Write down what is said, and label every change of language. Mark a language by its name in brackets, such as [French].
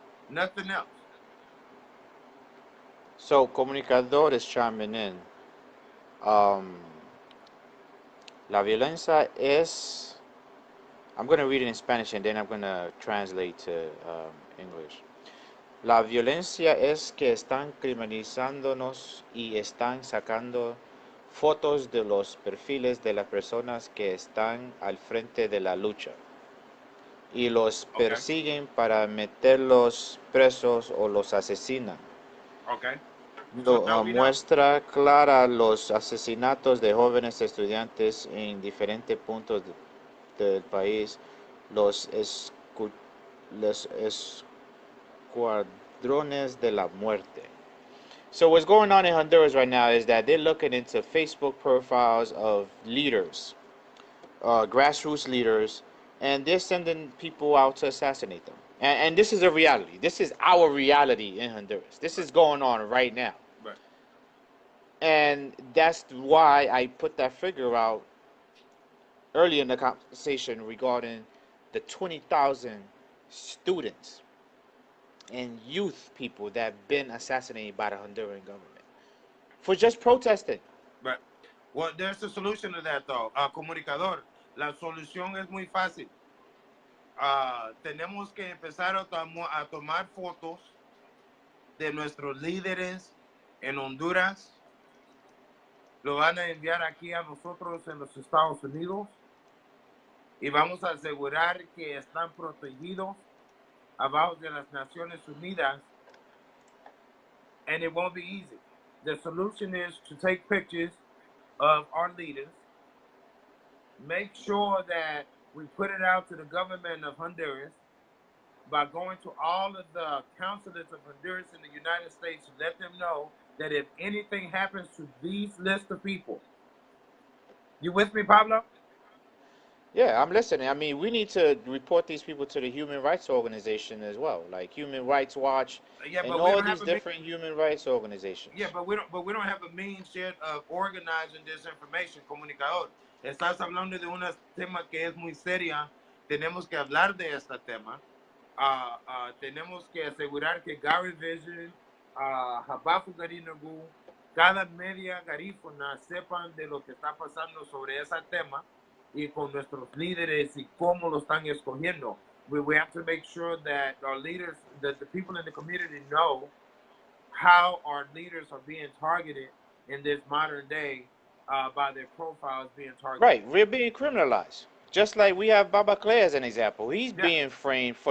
[English] Nothing else. So comunicadores chiming in. Um, [Spanish] La violencia es. [English] I'm gonna read it in Spanish and then I'm gonna translate to English. [Spanish] La violencia es que están criminalizándonos y están sacando fotos de los perfiles de las personas que están al frente de la lucha y los [English] Okay. [Spanish] persiguen para meterlos presos o los asesinan. [English] Okay. So now we know. [Spanish] Muestra clara los asesinatos de jóvenes estudiantes en diferentes puntos del país, los, escu- los escuadrones de la muerte. [English] So what's going on in Honduras right now is that they're looking into Facebook profiles of leaders, grassroots leaders, and they're sending people out to assassinate them. And this is a reality. This is our reality in Honduras. This Right. is going on right now. Right. And that's why I put that figure out earlier in the conversation regarding the 20,000 students and youth people that have been assassinated by the Honduran government for just protesting. Right. Well, there's a solution to that, though. [Spanish] Comunicador, la solución es muy fácil. Tenemos que empezar a tomar fotos de nuestros líderes en Honduras. Lo van a enviar aquí a nosotros en los Estados Unidos y vamos a asegurar que están protegidos abajo de las Naciones Unidas. [English] And it won't be easy. The solution is to take pictures of our leaders, make sure that we put it out to the government of Honduras by going to all of the consulates of Honduras in the United States to let them know that if anything happens to these list of people, you with me, Pablo? Yeah, I'm listening. I mean, we need to report these people to the human rights organization as well, like Human Rights Watch Yeah, and but we all don't have these a different human rights yeah, organizations. but we don't have a means yet of organizing this information, comunicador. [Spanish] Estás hablando de un tema que es muy seria. Tenemos que hablar de este tema. Tenemos que asegurar que Gary Vision, Habafu Garinagu, cada media garífuna sepan de lo que está pasando sobre ese tema y con nuestros líderes y cómo lo están escogiendo. [English] We have to make sure that our leaders, that the people in the community know how our leaders are being targeted in this modern day by their profiles being targeted. Right, we're being criminalized. Just like we have Baba Clay as an example. He's Yeah, being framed for